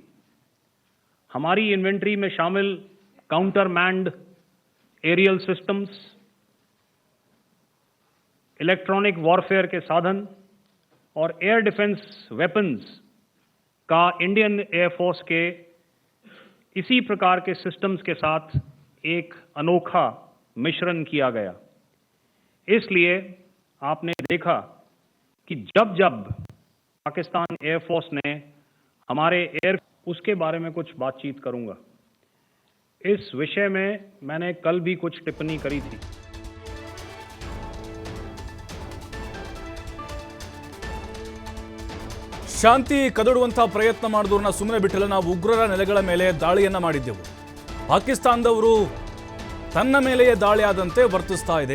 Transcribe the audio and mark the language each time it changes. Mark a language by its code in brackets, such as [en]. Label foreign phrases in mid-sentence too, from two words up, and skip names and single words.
[hi] हमारी इन्वेंट्री में शामिल [en] counter manned aerial systems, electronic warfare [hi] के साधन और [en] air defence weapons [hi] का इंडियन एयरफोर्स के इसी प्रकार के सिस्टम्स के साथ एक अनोखा मिश्रण किया गया. इसलिए आपने देखा कि जब जब पाकिस्तान एयरफोर्स ने हमारे उसके बारे में कुछ बातचीत करूंगा. इस विषय में मैंने कल भी कुछ टिप्पणी करी थी. [kn] ಶಾಂತಿ ಕದಡುವಂತಹ ಪ್ರಯತ್ನ ಮಾಡಿದವ್ರನ್ನ ಸುಮ್ಮನೆ ಬಿಟ್ಟಿಲ್ಲ. ನಾವು ಉಗ್ರರ ನೆಲೆಗಳ ಮೇಲೆ ದಾಳಿಯನ್ನ ಮಾಡಿದ್ದೆವು. ಪಾಕಿಸ್ತಾನದವರು ತನ್ನ ಮೇಲೆಯೇ ದಾಳಿಯಾದಂತೆ ವರ್ತಿಸ್ತಾ ಇದೆ.